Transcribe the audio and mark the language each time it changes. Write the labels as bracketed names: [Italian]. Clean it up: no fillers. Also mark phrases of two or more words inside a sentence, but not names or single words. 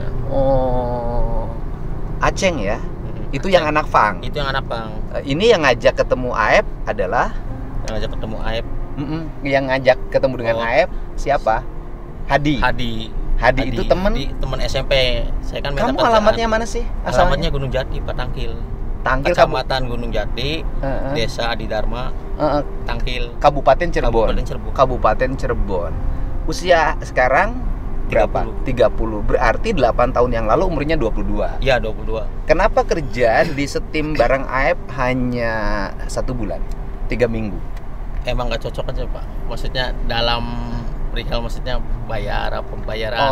[Indonesian] Oh, Aceng ya. Itu yang anak Pang. Itu yang anak Pang. Ini yang ngajak ketemu AF adalah Yang ngajak ketemu AF. yang ngajak ketemu dengan Oh. AF siapa? Hadi. Hadi itu temen. teman SMP. Saya kan minta Kamu kerjaan. alamatnya mana sih? Alamatnya Gunung Jati, Pak Tangkil. Tangkil Kecamatan Gunung Jati, Heeh. Desa Adi Dharma, Heeh, Tangkil, Kabupaten Cirebon. Kabupaten Cirebon. Kabupaten Cirebon. Usia sekarang berapa? 30. Berarti 8 tahun yang lalu umurnya 22. Iya, 22. Kenapa kerja di setim bareng AF hanya 1 bulan? 3 minggu. Emang nggak cocok aja, Pak. Maksudnya dalam perihal maksudnya pembayaran.